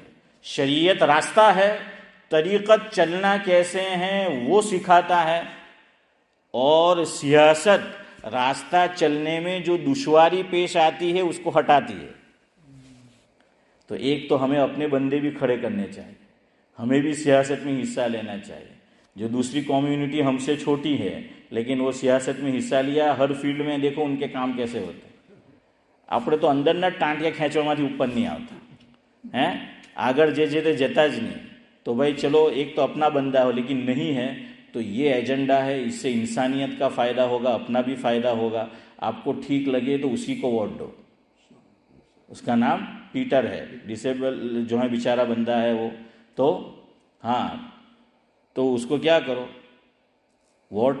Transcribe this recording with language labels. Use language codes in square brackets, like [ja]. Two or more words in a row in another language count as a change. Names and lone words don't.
[ur] شریعت راستہ ہے، طریقت چلنا کیسے ہیں وہ سکھاتا ہے، اور سیاست راستہ چلنے میں جو دشواری پیش آتی ہے اس کو ہٹاتی ہے. تو ایک تو ہمیں اپنے بندے بھی کھڑے کرنے چاہیے، ہمیں بھی سیاست میں حصہ لینا چاہیے. جو دوسری کمیونٹی ہم سے چھوٹی ہے لیکن وہ سیاست میں حصہ لیا، ہر فیلڈ میں دیکھو ان کے کام کیسے ہوتے ہیں. [gu] આપણે તો અંદરના ટાંટિયા ખેંચવામાંથી ઉપર નહીં આવતા આગળ જે તે જતા જ નહીં. [ur] تو بھائی چلو ایک تو اپنا بندہ ہو، لیکن نہیں ہے تو یہ ایجنڈا ہے، اس سے انسانیت کا فائدہ ہوگا، اپنا بھی فائدہ ہوگا. آپ کو ٹھیک لگے تو اسی کو ووٹ دو. اس کا نام پیٹر ہے، ڈسیبل جو ہے بیچارہ بندہ ہے وہ. تو ہاں، تو اس کو کیا کرو، ووٹ.